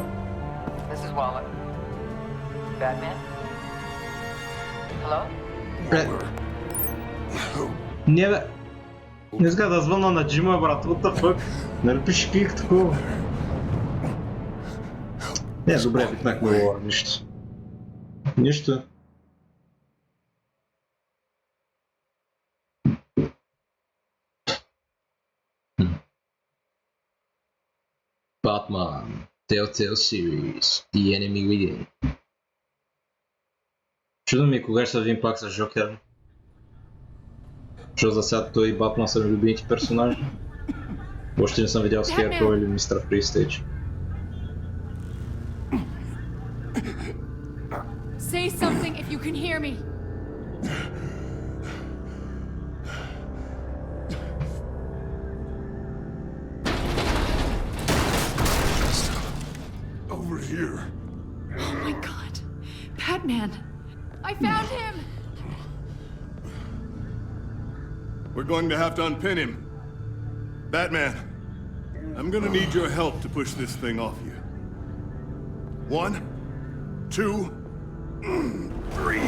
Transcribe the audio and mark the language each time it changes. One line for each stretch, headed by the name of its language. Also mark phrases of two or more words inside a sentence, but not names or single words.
English: Mrs. Waller. Batman? Hello?
Bulgarian: Не бе. Не иска да звънна на Джима, брат,
English: what the fuck?
Bulgarian: Нали пише пик такова? Не, добре, викнахме го, нищо. Нищо. Batman, Telltale Series, The Enemy Within. Чудо ми кога ще се видим пак с Жокер. Защото за сега той и Батман са ми любимите персонажи. Още не съм видял Скейркроу или Мистер Фристейдж.
English: Say something if you can hear me. Over here. Oh my god. Batman. I found him. We're going to have to unpin him. Batman, I'm gonna need your help to push this thing off you. 1, 2, 3.